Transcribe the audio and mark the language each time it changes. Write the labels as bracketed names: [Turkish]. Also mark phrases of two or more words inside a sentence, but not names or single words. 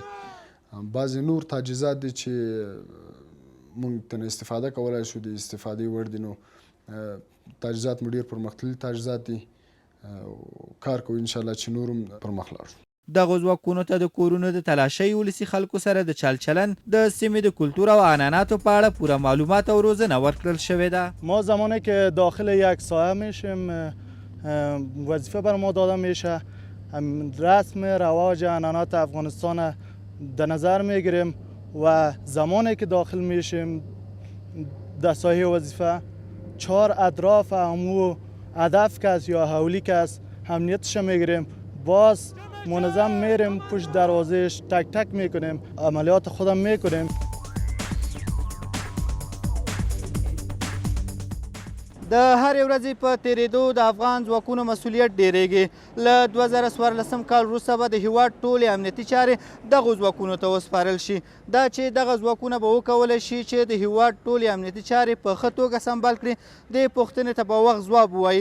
[Pashto] بعضې نور تجهیزات دي چې موږ ترې استفاده کولی شو د استفادې وړ دي. نو تجهیزات مو ډېر پرمختللي تجهیزات دي. کار کوو انشاءالله چې نور هم پرمخ لاړ شو. دغو ځواکونو ته د کورونو د تلاشۍ ولسي خلکو سره د چل چلن د سیمې د کلتور او عنعناتو په اړه پوره معلومات او روزنه ورکړل شوې ده. [Persian] ما زمانی که داخل یک سایه میشیم وظیفه بر ما داده میشه، رسم رواج عنعنات افغانستان در نظر میگیریم و زمانی که داخل میشیم در سایه وظیفه 4 اطراف همو هدف کس یا حولی کس امنیتش میگیریم. باز منظم میریم پشت دروازهش تک تک میکنیم، عملیات خودم میکنیم. [Pashto] د هرې ورځې په تیریدو د افغان ځواکونو مسؤلیت ډیریږي. له 2014 کال وروسته به د هیواد ټولې امنیتي چارې دغو ځواکونو ته وسپارل شي. دا چې دغه ځواکونه به وکولی شي چې د هیواد ټولې امنیتي چارې په ښه توګه سمبال کړي، دې پوښتنې ته به وخت ځواب ووایي.